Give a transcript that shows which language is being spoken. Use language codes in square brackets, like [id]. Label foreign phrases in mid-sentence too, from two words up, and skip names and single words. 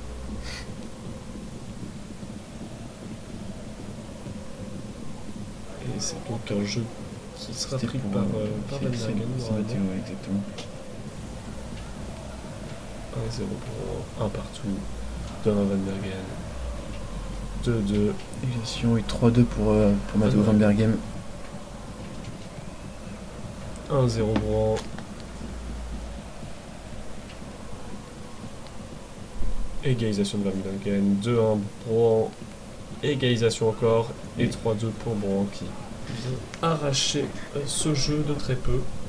[fr] Et c'est donc un jeu qui sera C'était pris pour, par c'est- Van c'est- Bergen. c'est normalement. Matteo, ouais, exactement. 1-0 pour 1 partout. 2-1 Van Bergen. 2-2. Égalisation et 3-2 pour Matteo Van Berghem. 1-0 Brouan. Égalisation de Van Bergen. 2-1 Brouan. Égalisation encore. Et 3-2 pour Brouan qui vient arracher ce jeu de très peu.